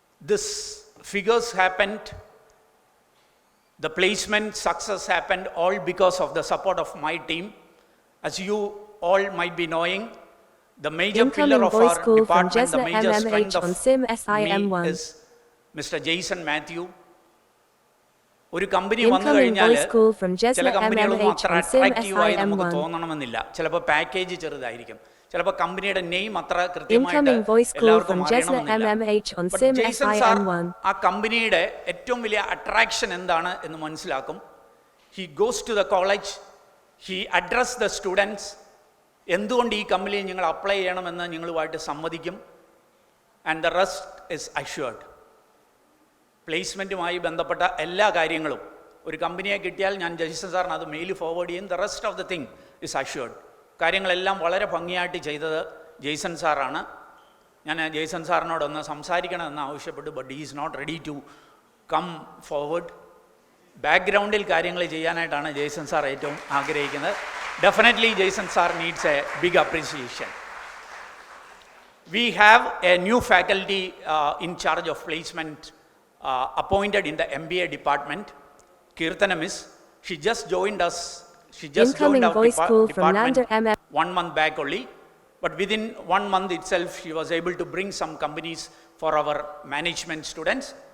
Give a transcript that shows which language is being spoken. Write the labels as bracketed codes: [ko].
[en] This figures happened, the placement success happened all because of the support of my team. As you all might be knowing, the major pillar of our department, the major strength of me is Mr. Jason Matthew. [ml] ഒരു company വന്നു കഴിഞ്ഞാൽ ചില കമ്പനികളൊന്നും അത്ര അട്രാക്റ്റീവായി നമുക്ക് തോന്നണമെന്നില്ല. ചിലപ്പോൾ package ചെറുതായിരിക്കും, ചിലപ്പോൾ കമ്പനിയുടെ നെയിം അത്ര കൃത്യമായിട്ട് എല്ലാവർക്കും അറിയണമെന്നില്ല. ജെയ്സൺ സാർ ആ കമ്പനിയുടെ ഏറ്റവും വലിയ അട്രാക്ഷൻ എന്താണ് എന്ന് മനസ്സിലാക്കും. [en] He goes to the college, he address the students. [ml] എന്തുകൊണ്ട് ഈ കമ്പനിയിൽ നിങ്ങൾ അപ്ലൈ ചെയ്യണമെന്ന് നിങ്ങളുമായിട്ട് സമ്മതിക്കും. [en] And the rest is assured. [ml] പ്ലേസ്മെൻറ്റുമായി ബന്ധപ്പെട്ട എല്ലാ കാര്യങ്ങളും ഒരു കമ്പനിയെ കിട്ടിയാൽ ഞാൻ ജെയ്സൺ സാറിന് അത് മെയിൽ ഫോർവേഡ് ചെയ്യും. [en] The rest of the thing is assured. [ml] കാര്യങ്ങളെല്ലാം വളരെ ഭംഗിയായിട്ട് ചെയ്തത് ജെയ്സൺ സാറാണ്. ഞാൻ ജെയ്സൺ സാറിനോടൊന്ന് സംസാരിക്കണമെന്ന് ആവശ്യപ്പെട്ടു, [en] But he is not ready to come forward. [ml] ബാക്ക്ഗ്രൗണ്ടിൽ കാര്യങ്ങൾ ചെയ്യാനായിട്ടാണ് ജെയ്സൺ സാർ ഏറ്റവും ആഗ്രഹിക്കുന്നത്. [en] Definitely Jason sir needs a big appreciation. We have a new faculty in charge of placement appointed in the MBA department, Kirtana Miss. She just joined us. She just joined our department 1 month back only. But within 1 month itself, she was able to bring some companies for our management students.